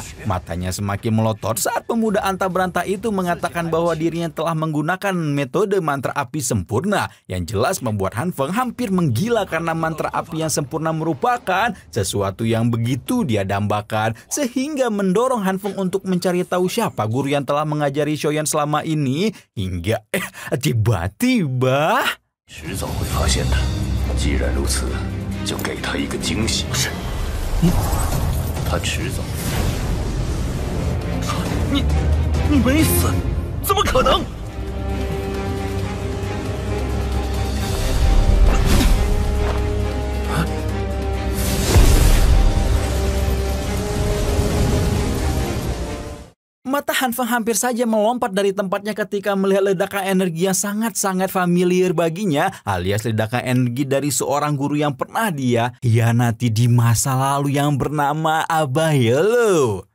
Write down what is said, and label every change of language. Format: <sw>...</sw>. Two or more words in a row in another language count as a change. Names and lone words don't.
<id>Matanya semakin melotot saat pemuda antah berantah itu mengatakan bahwa dirinya telah menggunakan metode mantra api sempurna, yang jelas membuat Han Feng hampir menggila karena mantra api yang sempurna merupakan sesuatu yang begitu dia dambakan, sehingga mendorong Han Feng untuk mencari tahu siapa guru yang telah mengajari Xiaoyan selama ini. hingga tiba-tiba</id> <zh>迟早会发现的。既然如此，就给他一个惊喜。是，他迟早。你没死，怎么可能？</zh> <id>Mata Han Feng hampir saja melompat dari tempatnya ketika melihat ledakan energi yang sangat-sangat familiar baginya, alias ledakan energi dari seorang guru yang pernah dia hianati di masa lalu yang bernama Abah Yellow.</id>